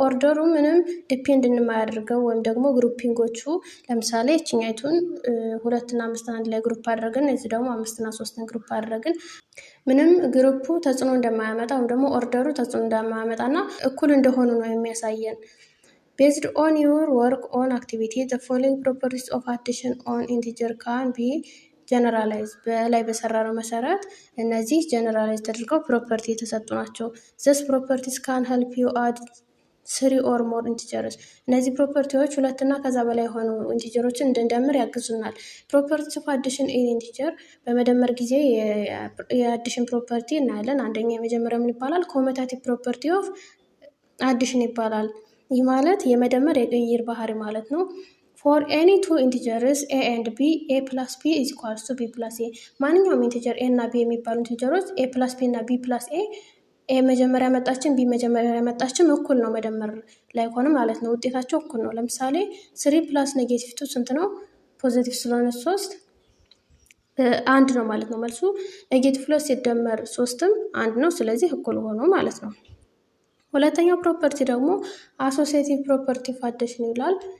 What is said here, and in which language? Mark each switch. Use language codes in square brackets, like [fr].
[am] ኦርደሩ ምንም ዲፔንድ የማያደርገው ወይም ደግሞ ግሩፒንጎቹ ለምሳሌ እችኛይቱን 2 እና 5 አንድ ላይ ግሩፕ አድርገን እዚህ ደግሞ 5 እና 3 ግሩፕ አድርገን ምንም ግሩፑ ተጽዕኖ እንደማያመጣ ወይም ደግሞ ኦርደሩ ተጽዕኖ እንደማያመጣና እኩል እንደሆኑ ነው የሚያሳየን። [en] Based on your work on activity, the following properties of addition on integer can be generalized. [am] በላይ በሰራነው መሰረት እነዚህ generalized ተደርገው ፕሮፐርቲ የተሰጡ ናቸው። [en] These properties can help you add 3 or more integers. [am] እነዚህ ፕሮፐርቲዎች 2 እና ከዛ በላይ የሆኑ ኢንቲጀሮችን እንድንደምር ያግዙናል። [en] Properties of addition in integer [am] በመደመር ጊዜ የአዲሽን ፕሮፐርቲ እናያለን። አንደኛ የመጀመሪያው ምን ይባላል? [en] ኮሙታቲቭ ፕሮፐርቲ ኦፍ አዲሽን [am] ይባላል። ይህ ማለት የመደመር የቅይር ባህሪ ማለት ነው። [en] For any 2 integers a and b, a plus b is equals to b plus a. [am] ማንኛውም ኢንቲጀር a እና b የሚባሉ ኢንቲጀሮች a plus b እና b plus a መጀመሪያ መጣችን b መጀመሪያ መጣችን እኩል ነው መደመር ላይ ሆነ ማለት ነው። ውጤታቸው እኩል ነው። ለምሳሌ 3 plus ኔጌቲቭ 2 ስንት ነው? ፖዚቲቭ ስለሆነ 3 አንድ ነው ማለት ነው መልሱ። ኔጌቲቭ 2 ሲደመር 3ም አንድ ነው። ስለዚህ እኩል ሆኖ ማለት ነው። ሁለተኛው ፕሮፐርቲ ደግሞ አሶሲዬቲቭ ፕሮፐርቲ ኦፍ አዲሽን ይላል።